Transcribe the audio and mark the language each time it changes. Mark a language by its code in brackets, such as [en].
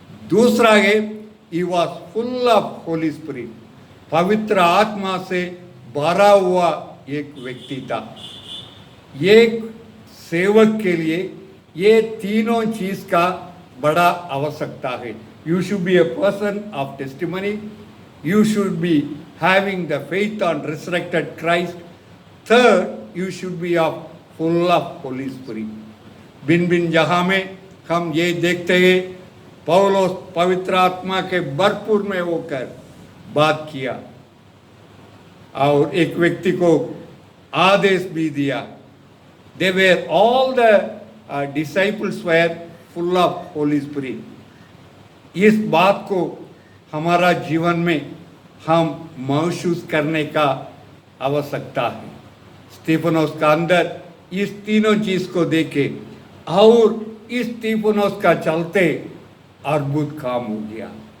[hi] दूसरा है, [en] he was full of Holy Spirit, [hi] पवित्र आत्मा से भरा हुआ एक व्यक्ति था। एक सेवक के लिए ये तीनों चीज का बड़ा आवश्यकता है। [en] You should be a person of testimony, you should be having the faith on resurrected Christ. Third, you should be full of Holy Spirit. [hi] बिन जहाँ में हम ये देखते हैं, पौलुस पवित्र आत्मा के भरपूर में होकर बात किया और एक व्यक्ति को आदेश भी दिया। [en] They were all the disciples were full of Holy Spirit. [hi] इस बात को हमारा जीवन में हम महसूस करने का आवश्यकता है। स्टीफनोस का अंदर इस तीनों चीज को देखे और इस स्टीफनोस का चलते अद्भुत काम हो गया।